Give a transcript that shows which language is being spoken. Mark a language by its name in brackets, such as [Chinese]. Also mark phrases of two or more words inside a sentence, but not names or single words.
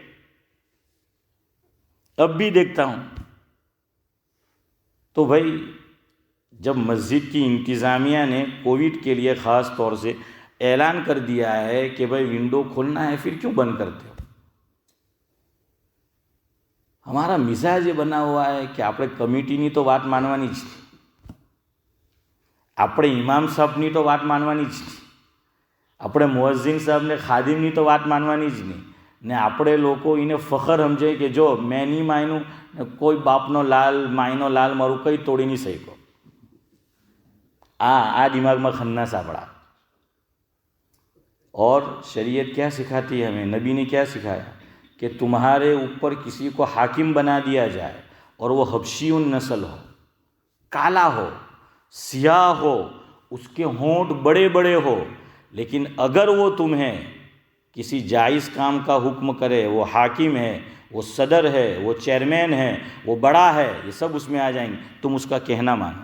[Urdu] اب بھی دیکھتا ہوں تو بھائی جب مسجد کی انتظامیہ نے کووڈ کے لیے خاص طور سے اعلان کر دیا ہے کہ بھائی ونڈو کھولنا ہے، پھر کیوں بند کرتے ہو؟ ہمارا مزاج یہ بنا ہوا ہے کہ [Gujarati] આપણે કમિટીની તો વાત માનવાની જ નહીં, આપણે ઇમામ સાહેબની તો વાત માનવાની જ નહીં, આપણે મુઅઝ્ઝિન સાહેબને ખાદિમની તો વાત માનવાની જ નહીં. ને આપણે લોકો એને ફખર સમજે કે જો મેં નહીં માન્યું ને કોઈ બાપનો લાલ માયનો લાલ મારું કંઈ તોડી નહીં શક્યો. આ દિમાગમાં ખન્નાસ આપણા. [Urdu] اور شریعت کیا سکھاتی ہے ہمیں؟ نبی نے کیا سکھایا کہ تمہارے اوپر کسی کو حاکم بنا دیا جائے اور وہ حبشی النسل ہو، کالا ہو، سیاہ ہو، اس کے ہونٹ بڑے بڑے ہو، لیکن اگر وہ تمہیں کسی جائز کام کا حکم کرے، وہ حاکم ہے، وہ صدر ہے، وہ چیئرمین ہے، وہ بڑا ہے، یہ سب اس میں آ جائیں گے، تم اس کا کہنا مانو.